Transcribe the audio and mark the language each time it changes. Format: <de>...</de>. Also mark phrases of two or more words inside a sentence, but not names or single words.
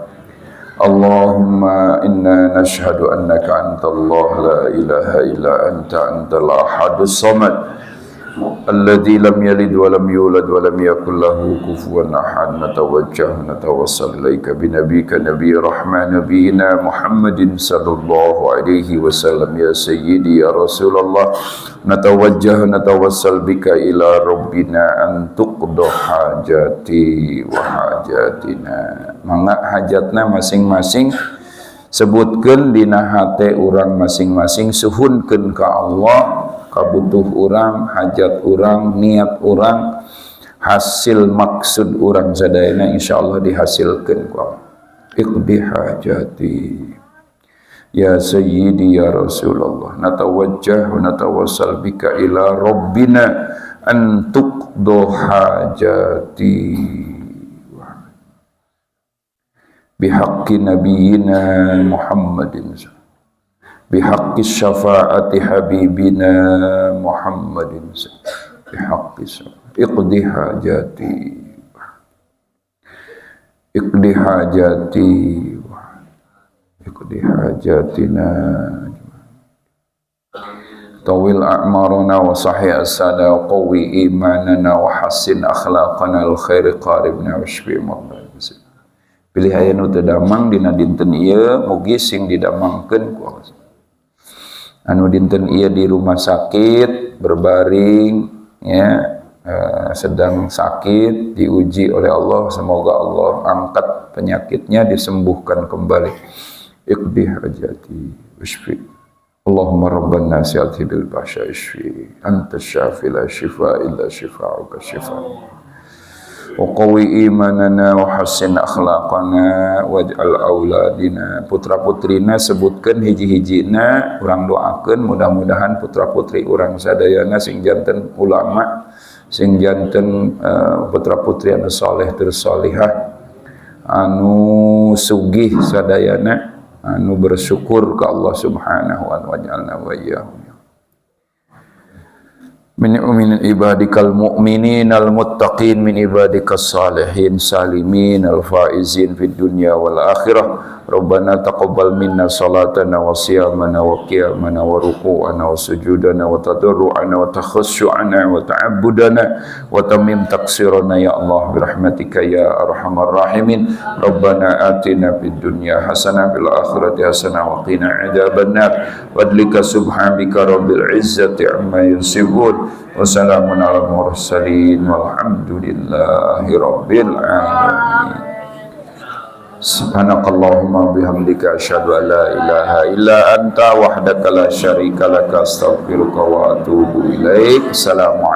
<ar>اللهم إنا نشهد أنك أنت الله لا إله إلا أنت الأحد الصمد الذي لم يلد ولم يولد ولم يكن له كفوا أحد. نتوسل إليك بنبيك نبي الرحمة نبينا محمد صلى الله عليه وسلم يا سيدي يا رسول الله. نتوسل بك إلى ربنا أن تقضى حاجتي وحاجتنا.</ar> <su>Mangga hajatna masing-masing sebutkeun dina hate urang masing-masing, suhunkeun ka Allah kabutuh urang, hajat urang, niat urang, hasil maksud urang sadayana insyaallah dihasilkeun ku Allah.</su> <ar>اقض حاجتي يا سيدي يا رسول الله. نتوجه ونتوسل بك إلى ربنا أن تقضى حاجتي بحق نبينا محمد بحق شفاعة حبيبنا محمد بحق اقض حاجتي اقض حاجتي اقض حاجتنا طول أعمارنا وصحح أجسادنا وقو إيماننا وحسن أخلاقنا الخير قربنا واشف مرضانا.</ar> <su>Pilih aya nu teu damang dina dinten ieu mugi sing didamangkeun ku Allah. Anu dinten ieu</su> <id>di rumah sakit berbaring ya sedang sakit diuji oleh Allah, semoga Allah angkat penyakitnya, disembuhkan kembali.</id> <ar>اقض حاجتي واشف. اللهم رب الناس أذهب البأس اشف أنت الشافي لا شفاء إلا شفاؤك شفاء. وقو إيماننا وحسن أخلاقنا واجعل أولادنا.</ar> <su>Putra-putrina sebutkeun hiji-hijina, urang doakeun mudah-mudahan putra-putri urang sadayana sing janten ulama, sing janten putra-putri anu saleh tur salihah, anu sugih sadayana, anu bersyukur ke Allah</su> <ar>سبحانه وتعالى وإياهم من عبادك المؤمنين المتقين من عبادك الصالحين السالمين الفائزين في الدنيا والآخرة. ربنا تقبل منا صلاتنا وصيامنا وقيامنا وركوعنا وسجودنا وتضرعنا وتخشعنا وتعبدنا وتمم تقصيرنا يا الله برحمتك يا أرحم الراحمين. ربنا آتنا في الدنيا حسنة وفي الآخرة حسنة وقنا عذاب النار. وذلك سبحانك رب العزة عما يصفون. وسلام على المرسلين والحمد لله رب العالمين. سبحانك اللهم وبحمدك أشهد أن لا إله إلا أنت وحدك لا شريك لك أستغفرك وأتوب إليك.</ar>